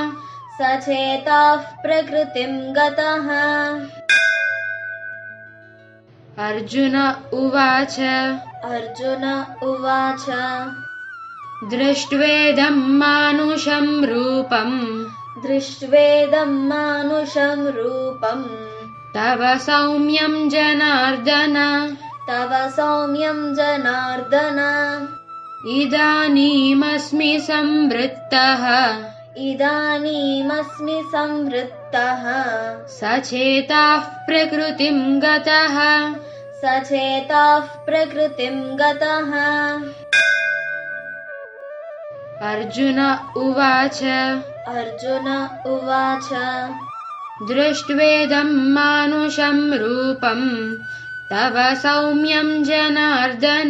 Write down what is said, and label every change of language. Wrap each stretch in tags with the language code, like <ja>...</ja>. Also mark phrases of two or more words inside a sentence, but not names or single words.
<sa>అర్జున ఉవాచ దృష్ట్వేదం మానుషం రూపం తవ సౌమ్యం జనార్దన ఇదానీమస్మి సంవృత్తః సచేతాః ప్రకృతిం గతః अर्जुन उवाच अर्जुन उवाच दृष्ट्वेदं मानुषं रूपं तव सौम्यं जनार्दन</sa>